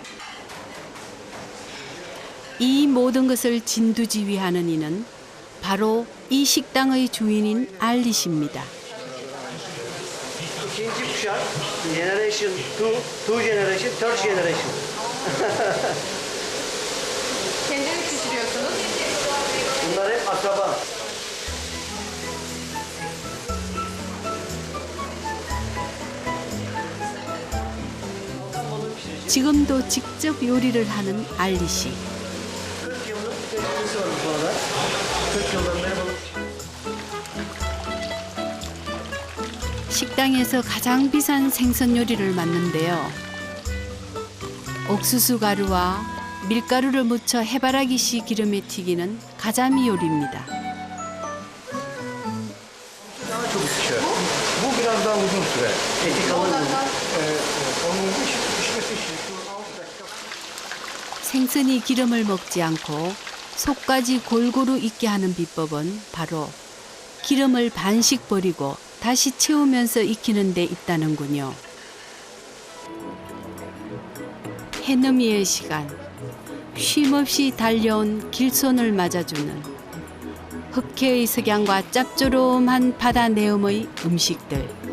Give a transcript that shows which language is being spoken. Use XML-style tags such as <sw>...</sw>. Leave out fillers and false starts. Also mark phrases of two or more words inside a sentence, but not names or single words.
<ko>이 모든 것을 진두지휘하는 이는 바로 이 식당의 주인인 알리씨입니다.</ko> <tr>İkinci kuşak,</tr> <en>generation 2, two generation, third generation.</en> <tr>Kendiniz pişiriyorsunuz. Bunlar hep akraba.</tr> <ko>지금도 직접 요리를 하는 알리씨.</ko> <tr>40 yıllık tecrübesi var bu konuda. 40 yıldan beri balık</tr> <ko>식당에서 가장 비싼 생선 요리를 맡는데요. 옥수수 가루와 밀가루를 묻혀 해바라기씨 기름에 튀기는 가자미 요리입니다.</ko> <tr>Daha çabuk pişer. Bu biraz daha uzun süre. Eti kalın mı? Onun pişmesi için şu 6 dakika.</tr> <ko>생선이 기름을 먹지 않고 속까지 골고루 익게 하는 비법은 바로 기름을 반씩 버리고 다시 채우면서 익히는 데 있다는군요. 해넘이의 시간, 쉼없이 달려온 길손을 맞아주는 흑해의 석양과 짭조름한 바다 내음의 음식들.</ko>